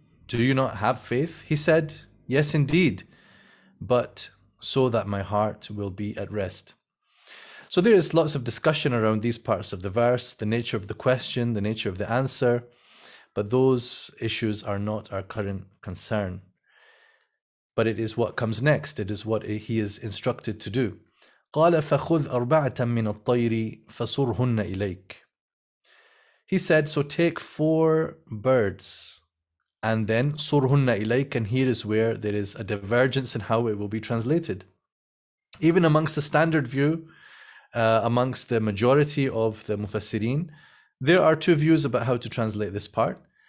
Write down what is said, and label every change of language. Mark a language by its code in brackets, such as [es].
[en] Do you not have faith?" He said, "Yes, indeed, but so that my heart will be at rest." So there is lots of discussion around these parts of the verse, the nature of the question, the nature of the answer, but those issues are not our current concern. But it is what comes next. It is what he is instructed to do. [ar] قال فخذ أربعة من الطير فصرهن إليك. [en] He said, so take 4 birds and then [ar] صرهن إليك, [en] and here is where there is a divergence in how it will be translated. Even amongst the standard view, amongst the majority of the mufassirin, there are 2 views about how to translate this part.